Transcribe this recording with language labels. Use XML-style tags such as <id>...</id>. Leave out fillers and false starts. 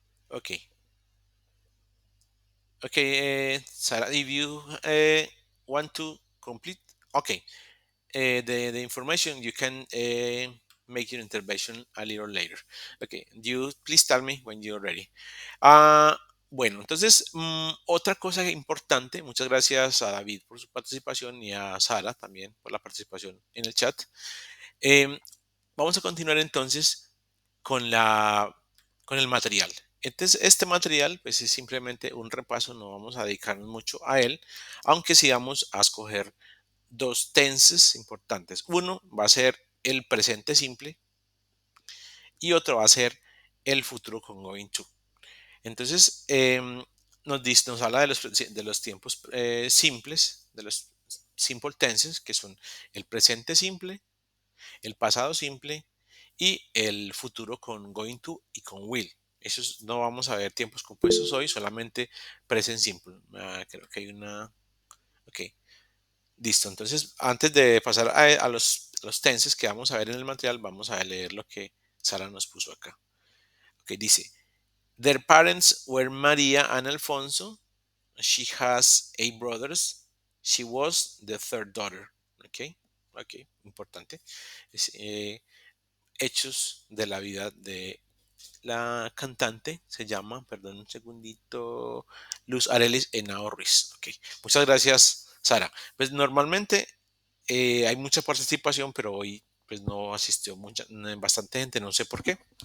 <en>Okay. Okay, Sarah, if you want to complete, okay, the information you can make your intervention a little later. Okay, you please tell me when you're ready.</en> <es>Ah, bueno, entonces, otra cosa importante, muchas gracias a David por su participación y a Sara también por la participación en el chat. Em, Vamos a continuar entonces con con el material. Entonces, este material pues es simplemente un repaso, no vamos a dedicarnos mucho a él, aunque sí vamos a escoger dos tenses importantes. Uno va a ser el presente simple y otro va a ser el futuro con going to. Entonces, nos habla de los tiempos simples, de los simple tenses, que son el presente simple, el pasado simple y el futuro con going to y con will. Esos no vamos a ver tiempos compuestos hoy, solamente present simple. Creo que hay una. Ok, listo. Entonces, antes de pasar a los tenses que vamos a ver en el material, vamos a leer lo que Sara nos puso acá.</es> <en>Ok, dice: Their parents were Maria and Alfonso. She has 8 brothers. She was the third daughter.</en> <es>Ok, ok, importante. Es, hechos de la vida de la cantante. Se llama, perdón un segundito, Luz Arelis Henao Ruiz. Ok, muchas gracias, Sara. Pues normalmente hay mucha participación, pero hoy pues no asistió bastante gente, no sé por qué.</es>